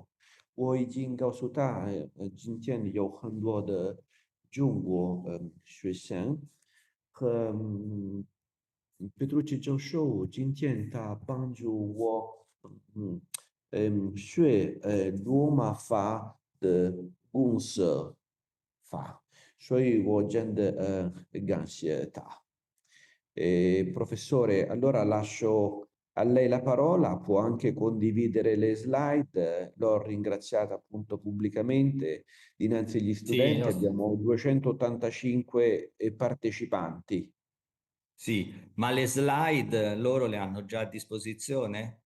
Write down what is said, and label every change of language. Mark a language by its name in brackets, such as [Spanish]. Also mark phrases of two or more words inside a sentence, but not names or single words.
[Chinese] 我已经告诉他，今天有很多的中国学生和Petrucci 教授，今天他帮助我学罗马法的公式法，所以我真的感谢他。 [Italian] Professore, allora lascio a lei la parola, può anche condividere le slide, l'ho ringraziata appunto pubblicamente dinanzi agli Sì, studenti, abbiamo 285 partecipanti. sì, ma le slide loro le hanno già a disposizione?